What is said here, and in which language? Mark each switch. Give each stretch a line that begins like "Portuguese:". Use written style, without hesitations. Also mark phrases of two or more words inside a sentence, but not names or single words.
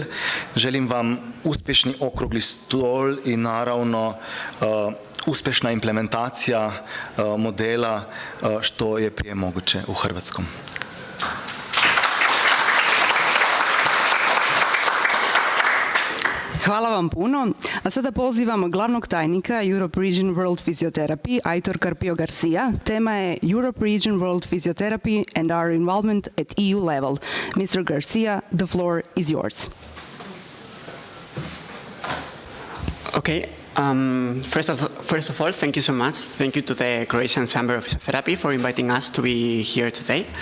Croatian: Želim vam uspješni okrugli stol i naravno uspješna implementacija modela što je prije moguće u Hrvatskom. Hvala vam puno. A sada pozivam glavnog tajnika Europe Region World Physiotherapy, Aitor Carpio García. Tema je Europe Region World Physiotherapy and our involvement at EU level. Mr.
English: Garcia, the floor is yours. Okay. First of all, thank you so much. Thank you to the Croatian Chamber of Physiotherapy for inviting us to be here today.